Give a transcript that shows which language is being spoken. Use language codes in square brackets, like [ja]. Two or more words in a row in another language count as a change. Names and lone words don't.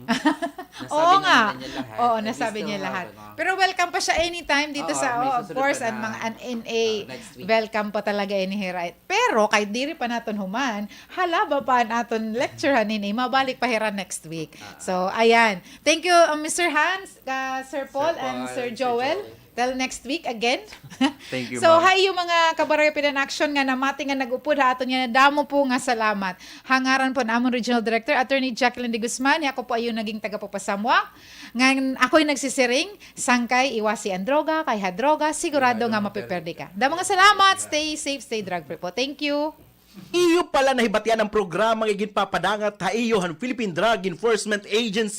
[tl] Oo nga. Nasabi niya lahat. Oo, nasabi niya lahat. Pero welcome pa siya anytime dito sa, [en] of course, [war] and mga NA, welcome pa talaga ini right. Pero, kahit diri pa naton human, halaba pa naton lecturehan ini, mabalik pa hira next week. [en] So, ayan. Thank you, Mr. Hans, Sir Paul, and Sir Joel. Till next week again. Thank you, So, ma'am. [war] hay yung mga kabarangay PDEA in Action nga namati nga nag-upod ha ato niya damo po nga salamat. Hangaran po na among Regional Director Attorney Jacqueline de Guzman, ako po ayun naging tagapapasamwa. Ngayon ako'y nagsisiring, sangkay iwasi ang droga, kay hadroga, sigurado nga mapiperde ka. Damo nga salamat, [en] stay safe, stay drug free po. Thank you. [war] Iyo pala nahibatian ang programa nga ginpapadangat ha iyohan Philippine Drug Enforcement Agency